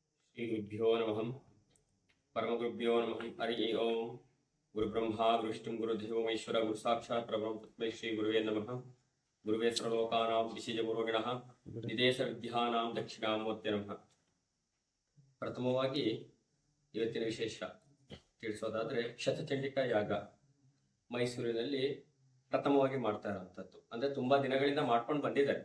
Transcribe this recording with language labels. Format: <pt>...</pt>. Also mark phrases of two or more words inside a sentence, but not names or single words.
<sa>ಶ್ರೀ ಗುರುಭ್ಯೋ ನಮಃ ಪರಮಗುರುಭ್ಯೋ ನಮಃ ಹರಿ ಓಂ ಗುರು ಬ್ರಹ್ಮ ವಿಷ್ಣು ಗುರುದೇವೋ ಮಹೇಶ್ವರ ಗುರು ಸಾಕ್ಷಾತ್ ಪರಬ್ರಹ್ಮ ತಸ್ಮೈ ಶ್ರೀ ಗುರುವೇ ನಮಃ ಗುರುವೇ ಸರ್ವಲೋಕಾನಾಂ ವಿಶೇಷ ಗುರುಗಿಣಃ ನಿದೇಶ ವಿದ್ಯಾನಾಂ ದಕ್ಷಿಣಾಮೂರ್ತಿ ನಮಃ.</sa> <kn>ಪ್ರಥಮವಾಗಿ ಇವತ್ತಿನ ವಿಶೇಷ ತಿಳಿಸೋದಾದ್ರೆ ಶತಚಂಡಿಕಾ ಯಾಗ ಮೈಸೂರಿನಲ್ಲಿ ಪ್ರಥಮವಾಗಿ ಮಾಡ್ತಾ ಇರುವಂತದ್ದು. ಅಂದ್ರೆ ತುಂಬಾ ದಿನಗಳಿಂದ ಮಾಡ್ಕೊಂಡು ಬಂದಿದ್ದಾರೆ.</kn>